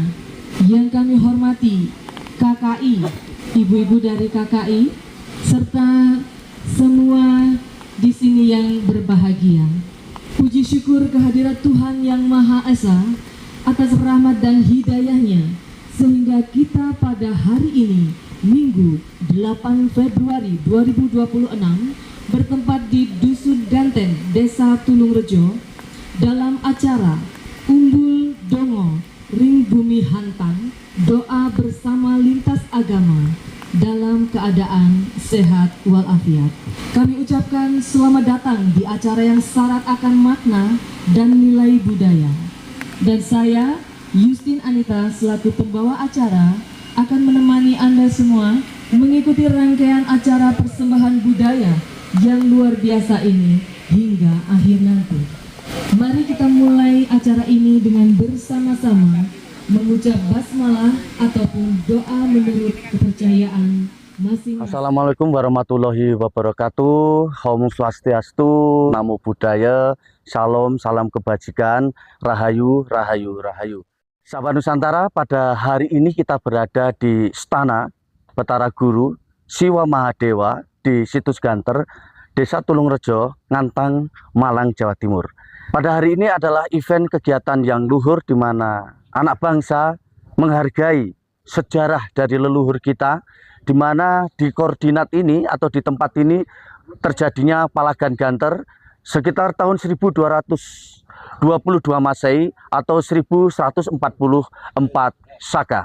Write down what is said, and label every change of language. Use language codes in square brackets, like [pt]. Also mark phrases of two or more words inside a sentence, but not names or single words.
[id] Yang kami hormati KKI, ibu-ibu dari KKI, serta semua di sini yang berbahagia. Puji syukur kehadirat Tuhan Yang Maha Esa atas rahmat dan hidayahnya, sehingga kita pada hari ini, Minggu 8 Februari 2026, bertempat di Dusun Ganten, Desa Tulungrejo, dalam acara Umbul Dongo Ring Bumi Hantan, doa bersama lintas agama dalam keadaan sehat walafiat. Kami ucapkan selamat datang di acara yang syarat akan makna dan nilai budaya. Dan saya, Yustin Anita, selaku pembawa acara, akan menemani Anda semua mengikuti rangkaian acara persembahan budaya yang luar biasa ini hingga akhir nanti. Mari kita mulai acara ini dengan bersama-sama mengucap basmalah ataupun doa menurut kepercayaan masing-masing. [ar] السلام عليكم ورحمة الله وبركاته. [id] Om Swastiastu, Namo Buddhaya, Salam, salam kebajikan, Rahayu, Rahayu, Rahayu. Sahabat Nusantara, pada hari ini kita berada di Stana Batara Guru Siwa Mahadewa di Situs Ganter, Desa Tulungrejo, Ngantang, Malang, Jawa Timur. Pada hari ini adalah event kegiatan yang luhur di mana anak bangsa menghargai sejarah dari leluhur kita, di mana di koordinat ini atau di tempat ini terjadinya Palagan Ganter sekitar tahun 1222 Masehi atau 1144 Saka.